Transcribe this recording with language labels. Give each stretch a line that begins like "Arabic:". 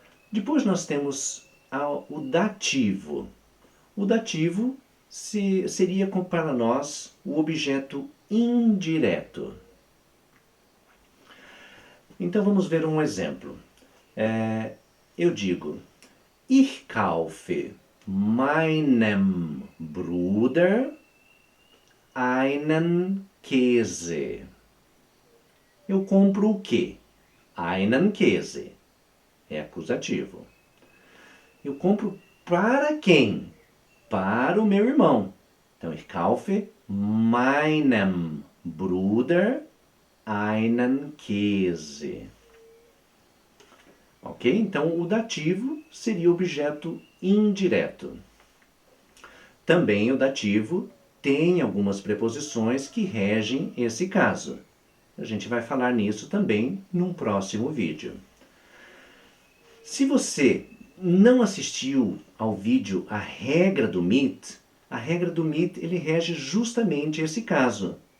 Portuguese: Depois nós temos o dativo. O dativo seria para nós o objeto indireto. Então vamos ver um exemplo. Eu digo,
German: ich kaufe meinem Bruder einen Käse.
Portuguese: Eu compro o quê?
German: Einen Käse.
Portuguese: É acusativo. Eu compro para quem? Para o meu irmão. Então,
German: ich kaufe meinem Bruder einen Käse.
Portuguese: Ok? Então, o dativo seria o objeto indireto. Também o dativo tem algumas preposições que regem esse caso. A gente vai falar nisso também num próximo vídeo. Se você não assistiu ao vídeo A Regra do MIT, a regra do MIT ele rege justamente esse caso.